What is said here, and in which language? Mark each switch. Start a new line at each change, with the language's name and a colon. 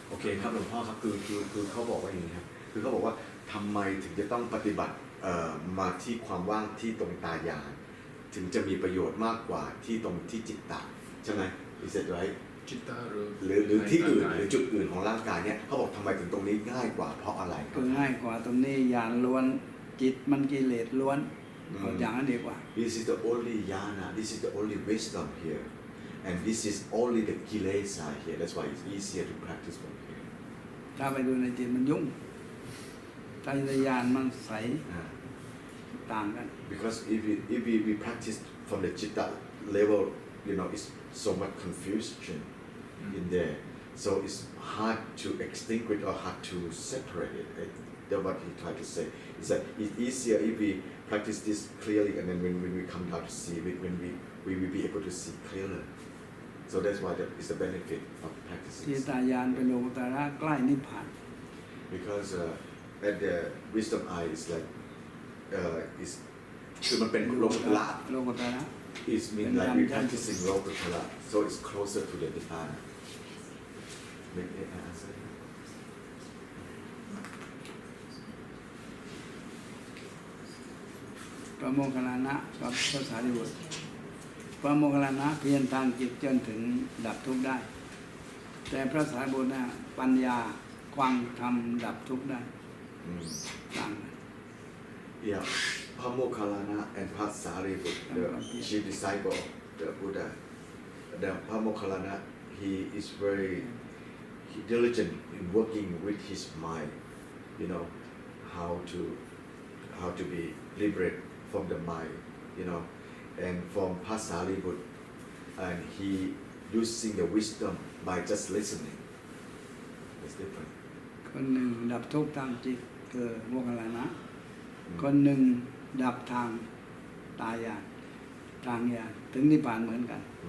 Thai: โอเคครับหลวงพ่อครับคือเขาบอกว่าอย่างนี้ครับคือเขาบอกว่าทำไมถึงจะต้องปฏิบัติมาที่ความว่างที่ตรงตายานถึงจะมีประโยชน์มากกว่าที่ตรงที่จิตตะใช่ไหม
English: Is that right
Thai: จิตตะห หรือที่อื่นหรือจุดอื่นของร่างกายเนี่ยเขาบอกทำไมถึงตรงนี้ง่ายกว่าเพราะอะไรครั ก็ บ ง่ายกว่าตรงนี้ญาณล้วนจิตมันกิเลสล้วนเอาอย่างนั้นดีกว่า
English: This is the only yana this is the only wisdom here and this is only the kilesa here that's why it's easier to practice from here
Thai: ถ้าไปดูในจิตมันยุ่งถ้าในญาณมันใสต่างกัน
English: because if we practice from the citta level you know it's so much confusion in there so it's hard to extinguish or hard to separate it that's what he tried to say is that it's easier if we practice this clearly and then when we come down to see it when we will be able to see clearer so that's why that is the benefit of
Thai: จิ
English: practicing
Thai: ตาญาณเป็นโลกุตระใกล้นิพพาน
English: because at the wisdom eye is like is
Thai: คือมันเป็นโลกุตระ โลกุตระ
English: is mean like we practicing lokutara so it's closer to the nirvana make it answer
Thai: พระโมคคัลลานะกับพระสารีบุตรพระโมคคัลลานะเพียรทางจิตจนถึงดับทุกข์ได้ แต่พระสารีบุตรปัญญาความทำดับทุกข์ได้ต่างกัน
English: yeah Pamokhalana and Pasariputta the chief disciple of the Buddha the Pamokhalana he is very diligent in working with his mind you know how to be liberated from the mind you know and from Pasariputta and he using the wisdom by just listening it's different
Thai: คนหนึ่งดับทุกข์ทางจิตคือโมคคัลลานะคนหนึ่งดับทางตาญาณทางญาณถึงนิพพานเหมือนกัน